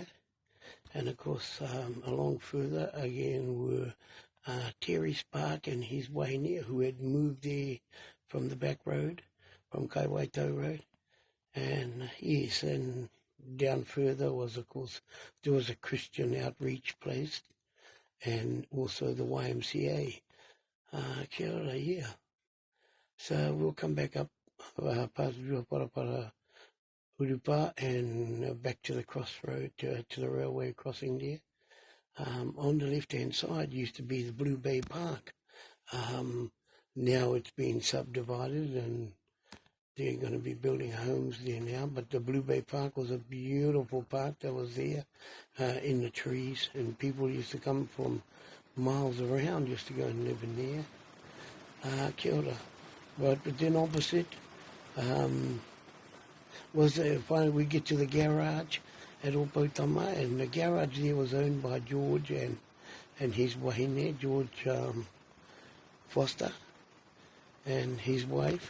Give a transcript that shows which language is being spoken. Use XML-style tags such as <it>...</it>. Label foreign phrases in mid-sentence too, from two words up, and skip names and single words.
<en>And of course, along further again were Terry Spark and his Wainea, who had moved there from the back road, from Kaiwaito Road. And yes, and down further was, of course, there was a Christian outreach place, and also the YMCA.</en> <mi>Kia ora,</mi> <en>yeah. So we'll come back up past Ruawharawhara, Urupa, and back to the crossroad, to the railway crossing there. On the left-hand side used to be the Blue Bay Park. Now it's been subdivided and they're going to be building homes there now, but the Blue Bay Park was a beautiful park that was there in the trees, and people used to come from miles around just to go and live in there.</en> <mi>Kia ora.</mi> <en>But then opposite was finally we get to the garage at Opotama, and the garage there was owned by George and his wahine, George Foster, and his wife.</en>